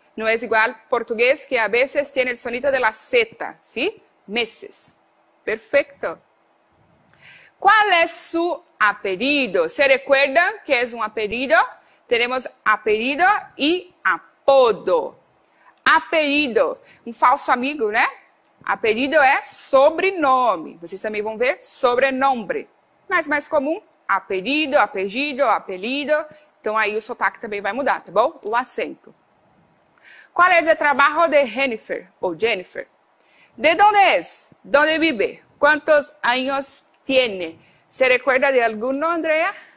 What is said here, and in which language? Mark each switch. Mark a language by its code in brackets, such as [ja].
[es] No es igual portugués que a veces tiene el sonido de la Z, ¿sí? Meses. Perfecto. ¿Cuál es su apellido? ¿Se recuerdan que es un apellido? Tenemos apellido y apodo. [pt] Apelido, um falso amigo, né? Apelido é sobrenome. Vocês também vão ver sobrenome. Mas mais comum, apelido, apellido, apelido. Então aí o sotaque também vai mudar, tá bom? O acento. Qual é o trabalho de Jennifer ou Jennifer? [es] ¿De dónde es? ¿Dónde vive? ¿Cuántos años tiene? ¿Se recuerda de alguno, Andrea?